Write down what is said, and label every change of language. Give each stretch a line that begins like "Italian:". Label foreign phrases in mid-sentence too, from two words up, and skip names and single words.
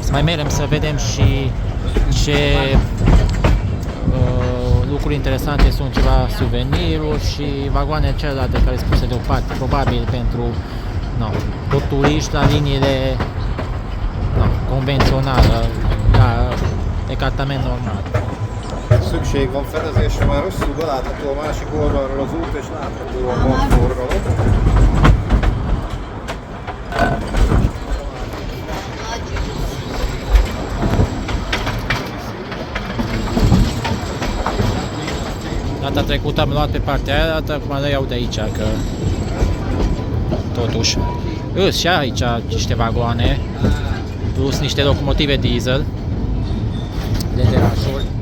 Romanian: Să mai mergem să vedem și ce lucruri interesante sunt, ceva suveniruri și vagoane celelalte care sunt puse deoparte, probabil pentru tot turiști la liniile konvencionálă, la ecartament normal.
Hungarian: Szükség van fedezésre, mert rosszul belátható a másik oldalról az út, és láthatóan van forgalom.
Romanian: Data trecută am luat pe partea aia, data acum le iau de aici, că totuși îs și aici niște vagoane, plus niște locomotive diesel, LDH-uri.